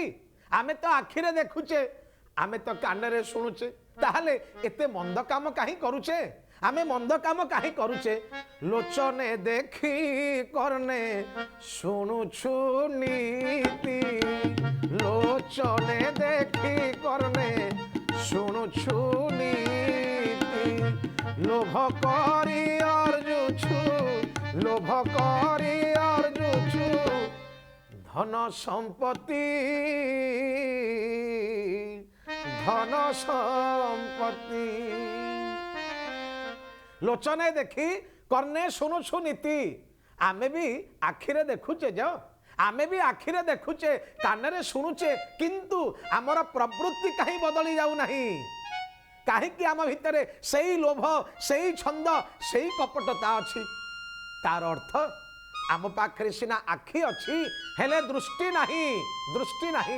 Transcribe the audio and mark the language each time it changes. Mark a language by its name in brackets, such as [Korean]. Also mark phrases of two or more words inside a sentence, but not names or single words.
[Odia] ଆମେ ତ ଆଖିରେ ଦେଖୁଛେ, ଆମେ ତ କାନରେ ଶୁଣୁଛେ, ତାହେଲେ ଏତେ ମନ୍ଦ କାମ କାହିଁ କରୁଛେ? ଆମେ ମନ୍ଦ କାମ କାହିଁ କରୁଛେ? ଲୋଚନେ ଦେଖି କର୍ଣ୍ଣେ ଶୁଣୁଛୁ ନୀତି, ଲୋଚନେ ଦେଖି କର୍ଣ୍ଣେ ଶୁଣୁଛୁ ନୀତି। ଲୋଭ କରି ଅର୍ଜୁଛୁ, ଲୋଭ କରି ଅର୍ଜୁଛୁ ଧନ ସମ୍ପତ୍ତି, ଧନ ସମ୍ପତ୍ତି। ଲୋଚନେ ଦେଖି କର୍ଣ୍ଣେ ଶୁଣୁଛୁ ନୀତି। ଆମେ ବି ଆଖିରେ ଦେଖୁଛେ ଯ, ଆମେ ବି ଆଖିରେ ଦେଖୁଛେ, କାନରେ ଶୁଣୁଛେ, କିନ୍ତୁ ଆମର ପ୍ରବୃତ୍ତି କାହିଁ ବଦଳି ଯାଉନାହିଁ? କାହିଁକି ଆମ ଭିତରେ ସେଇ ଲୋଭ, ସେଇ ଛନ୍ଦ, ସେଇ କପଟତା ଅଛି? ତାର ଅର୍ଥ ଆମ ପାଖରେ ସିନା ଆଖି ଅଛି, ହେଲେ ଦୃଷ୍ଟି ନାହିଁ, ଦୃଷ୍ଟି ନାହିଁ।